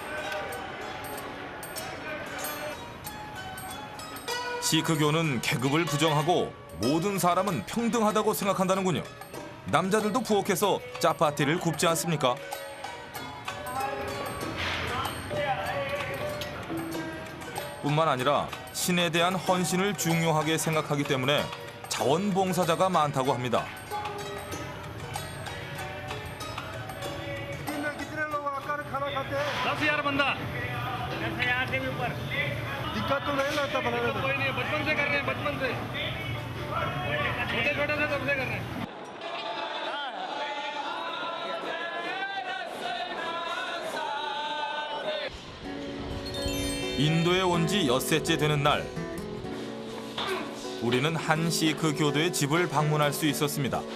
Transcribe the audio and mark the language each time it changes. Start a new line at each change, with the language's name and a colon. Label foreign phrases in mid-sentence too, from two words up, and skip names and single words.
Korean: 시크교는 계급을 부정하고 모든 사람은 평등하다고 생각한다는군요. 남자들도 부엌에서 짜파티를 굽지 않습니까? 뿐만 아니라 신에 대한 헌신을 중요하게 생각하기 때문에 자원봉사자가 많다고 합니다.
Hindi: दिक्कत तो नहीं लगता बनाने में कोई नहीं, बचपन से कर रहे हैं, बचपन से छोटे छोटे से तब से कर रहे हैं।
Korean: 인도에 온 지 엿새째 되는 날, 우리는 한 시크 교도의 집을 방문할 수 있었습니다.